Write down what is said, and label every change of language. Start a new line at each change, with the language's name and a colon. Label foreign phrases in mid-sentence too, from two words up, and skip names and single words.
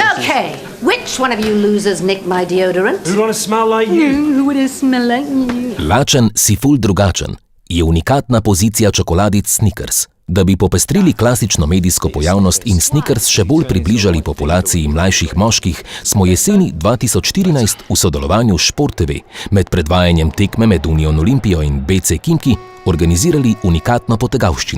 English: Okay, which one of you losers nicked my deodorant? Who'd want to smell like you? Who would smell like you?
Slovenian: Lačen si ful drugačen je unikatna pozicija čokoladic Snickers. Da bi popestrili klasično medijsko pojavnost in Snickers še bolj približali populaciji mlajših moških, smo jeseni 2014 v sodelovanju s Šport TV med predvajanjem tekme med Union Olimpijo in BC Khimki organizirali unikatno potegavščino.